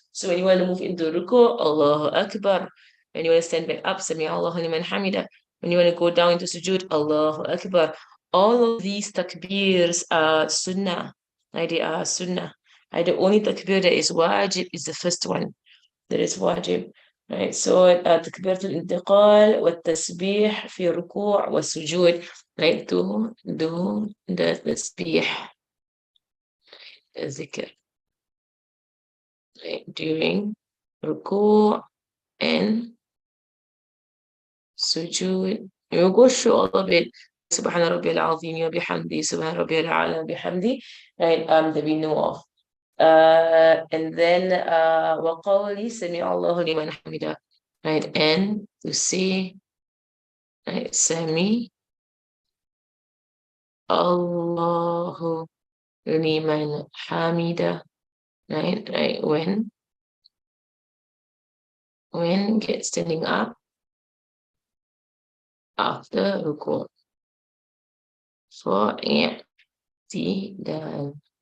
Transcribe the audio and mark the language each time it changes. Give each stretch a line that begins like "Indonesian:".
English: So when you want to move into ruku, Allahu Akbar. When you want to stand back up, Sami Allahu liman hamida. When you want to go down into sujood, Allahu Akbar. All of these takbirs are sunnah. Right, they are sunnah. Right, the only takbir that is wajib is the first one. That is wajib. Right, so
Arabic: تكبيرة الانتقال والتسبيح في ركوع والسجود.
English: Right, to do the tasbih, الذكر, right, during ruku' and sujood. We'll go through all of it.
Arabic: سبحان ربي العظيم وبحمده سبحان ربي الأعلى بحمده,
English: right, that we know of. And then
Arabic: وقولي سمع الله لمن حمده,
English: right, and to say, right,
Arabic: سمي الله لمن حمده,
English: right, when get standing up after ruku' for اعتدال.